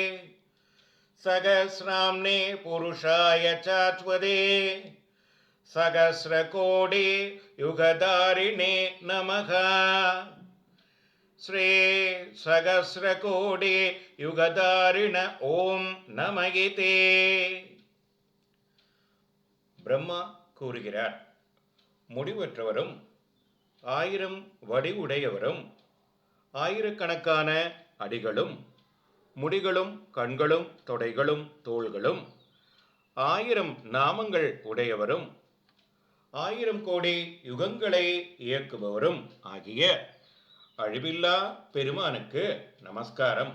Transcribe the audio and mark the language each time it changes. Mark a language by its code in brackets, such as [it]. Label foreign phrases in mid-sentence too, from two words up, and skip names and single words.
[sa] सहस्राम्ने पुरुषाय चाश्वते सहस्रकोटि युगधारिणे नमः श्री सहस्रकोटि युगधारिण ओम நமகிதே. [ta] பிரம்மா கூறுகிறார், முடிவற்றவரும் ஆயிரம் வடிவுடையவரும் ஆயிரக்கணக்கான அடிகளும் முடிகளும் கண்களும் தொடைகளும் தோள்களும் ஆயிரம் நாமங்கள் உடையவரும் ஆயிரம் கோடி யுகங்களை இயக்குபவரும் ஆகிய அழிவில்லா பெருமானுக்கு நமஸ்காரம்.